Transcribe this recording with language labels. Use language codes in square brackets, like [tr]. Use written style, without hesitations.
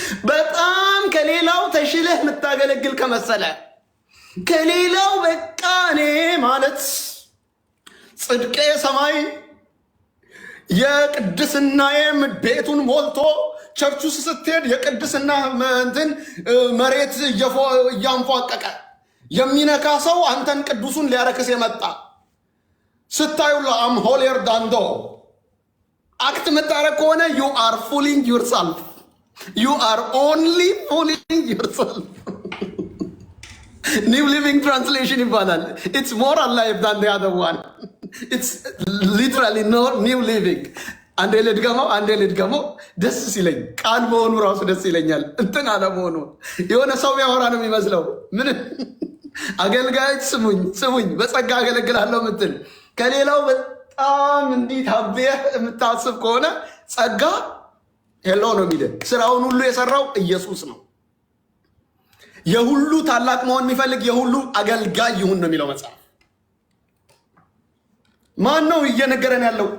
[am] በጣም ከሌላው ተሽለህ የምታገለግል ከመሰለ ከሌላው በቃ እኔ ማለት ጽድቄ ሰማይ የቅድስናዬ ቤቱን ሞልቶ ቸርቹ ስትሄድ የቅድስና እንትን መሬት እያንፏቀቀ የሚነካ ሰው አንተን ቅዱሱን ሊያረክስ የመጣ ስታዩላ [en] አም ሆሊየር ዳንዶ አክት [am] የምታረግ ከሆነ [en] you are fooling yourself. You are only fooling yourself. New Living Translation ይባላል. It's more alive than the other one. It's literally no New Living. [am] አንዴ ልድገመው ደስ ሲለኝ ቃል መሆኑ ራሱ ደስ ይለኛል። እንትን አለመሆኑ የሆነ ሰው ያወራ ነው የሚመስለው። ምን አገልጋዮች ስሙኝ በጸጋ አገለግላለሁ ምትል ከሌላው በጣም እንዲህ ታበህ የምታስብ ከሆነ ጸጋ ሄሎ ነው የሚል ስራውን ሁሉ የሰራው ኢየሱስ ነው። የሁሉ ታላቅ መሆን የሚፈልግ የሁሉ አገልጋይ ይሁን ነው የሚለው መጽሐፍ። ማን ነው እየነገረን ያለው?